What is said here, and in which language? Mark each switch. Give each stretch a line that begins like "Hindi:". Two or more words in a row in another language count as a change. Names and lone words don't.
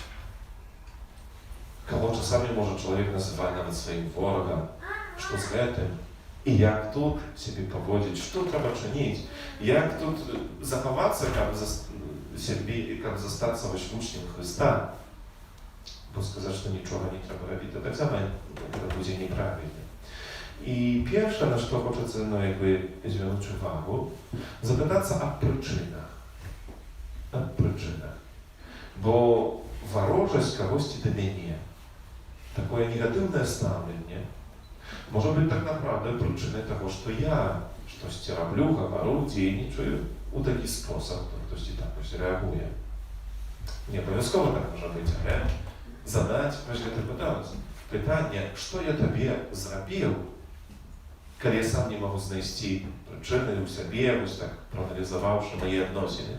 Polish: Кого czasami może człowiek nazywać nawet swoim wrogiem, że z tym i jak tu siebie powodzić, co trzeba czynić, jak tu zachować się, jak zostać uczniem Chrysta, bo сказать, że niczego nie trzeba robić, to tak samo to będzie nieprawidłowe. I pierwsze, na co chcę jakby zwrócić uwagę, zapytać się o przyczynach. O przyczynach.
Belarusian: Bo ворожесть кагосьці да мяне, такое негатыўнае стаўленне, можа быць так naprawdę прычынай таго, што я штосьці раблю, гавару, дзейнічаю у такі спосаб, хтосьці так вось рэагуе. Не абавязкова так можа быць, але задаць вось гэта пытанне, што я табе зрабіў, калі я сам не магу знайсці прычыны ў сабе, вось так прааналізаваўшы мае адносіны.